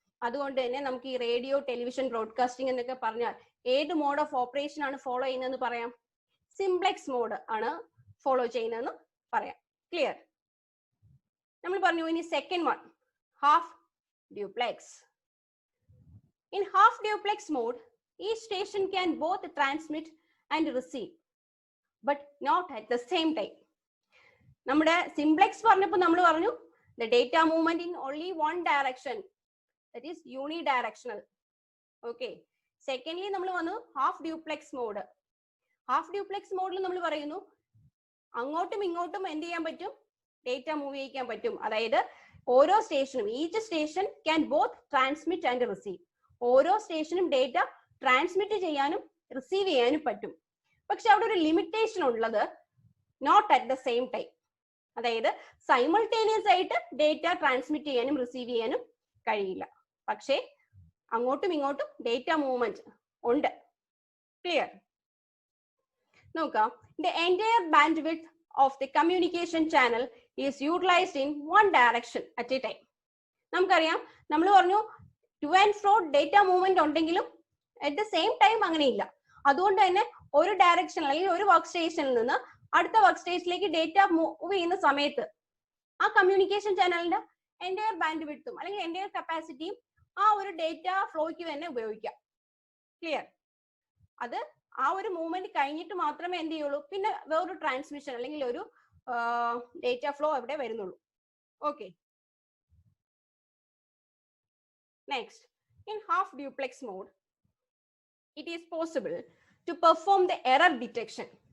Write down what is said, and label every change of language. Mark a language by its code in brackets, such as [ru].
[ml] അതുകൊണ്ട് തന്നെ നമുക്ക് ഈ റേഡിയോ, ടെലിവിഷൻ ബ്രോഡ്കാസ്റ്റിംഗ് എന്നൊക്കെ പറഞ്ഞാൽ ഏത് മോഡ് ഓഫ് ഓപ്പറേഷൻ ആണ് ഫോളോ ചെയ്യുന്നതെന്ന് പറയാം? സിംപ്ലെക്സ് മോഡ് ആണ് ഫോളോ ചെയ്യുന്നതെന്ന് പറയാം. ക്ലിയർ? നമ്മൾ പറഞ്ഞു ഇനി second one, half duplex. [en] In half duplex mode, each station can both transmit and receive, but not at the same time. [ml] നമ്മുടെ സിംപ്ലെക്സ് പറഞ്ഞപ്പോൾ നമ്മൾ പറഞ്ഞു [en] the data movement in only one direction, that is unidirectional. Okay. [ml] Secondly, നമ്മൾ വന്നു half duplex mode. Half duplex മോഡിൽ നമ്മൾ പറയുന്നു അങ്ങോട്ടും ഇങ്ങോട്ടും എന്ത് ചെയ്യാൻ പറ്റും? ഡേറ്റ മൂവ് ചെയ്യിക്കാൻ പറ്റും. അതായത് ഓരോ സ്റ്റേഷനും, [en] Each station can both transmit and receive. [ml] ഓരോ സ്റ്റേഷനും ഡേറ്റ ട്രാൻസ്മിറ്റ് ചെയ്യാനും റിസീവ് ചെയ്യാനും പറ്റും. പക്ഷെ അവിടെ ഒരു ലിമിറ്റേഷൻ ഉള്ളത്, [en] Not at the same time. [ml] അതായത് സൈമൾട്ടേനിയസ് ആയിട്ട് ഡേറ്റ ട്രാൻസ്മിറ്റ് ചെയ്യാനും റിസീവ് ചെയ്യാനും കഴിയില്ല. പക്ഷേ അങ്ങോട്ടും ഇങ്ങോട്ടും ഡേറ്റ മൂവ്മെന്റ് ഉണ്ട്. ക്ലിയർ? നോക്കാം. [en] The entire bandwidth of the communication channel is utilized in one direction at a time. [ml] നമുക്കറിയാം, നമ്മൾ പറഞ്ഞു [en] to and fro data movement [ml] ഉണ്ടെങ്കിലും [en] at the same time [ml] അങ്ങനെയില്ല. അതുകൊണ്ട് തന്നെ ഒരു ഡയറക്ഷൻ അല്ലെങ്കിൽ ഒരു വർക്ക് സ്റ്റേഷനിൽ നിന്ന് അടുത്ത വർക്ക് സ്റ്റേഷനിലേക്ക് ഡേറ്റ മൂവ് ചെയ്യുന്ന സമയത്ത് ആ കമ്മ്യൂണിക്കേഷൻ ചാനലിന്റെ എൻ്റയർ ബാൻഡ് വിഡ്ത്തും അല്ലെങ്കിൽ എൻ്റയർ കപ്പാസിറ്റിയും ആ ഒരു ഡേറ്റ ഫ്ലോയ്ക്ക് തന്നെ ഉപയോഗിക്കാം. ക്ലിയർ? അത് ആ ഒരു മൂവ്മെന്റ് കഴിഞ്ഞിട്ട് മാത്രമേ എന്ത് ചെയ്യുള്ളൂ, പിന്നെ വേറൊരു ട്രാൻസ്മിഷൻ അല്ലെങ്കിൽ ഒരു ഡേറ്റ ഫ്ലോ അവിടെ വരുന്നുള്ളൂ. [en] Okay. Next, in half duplex mode, it is possible to perform the error detection.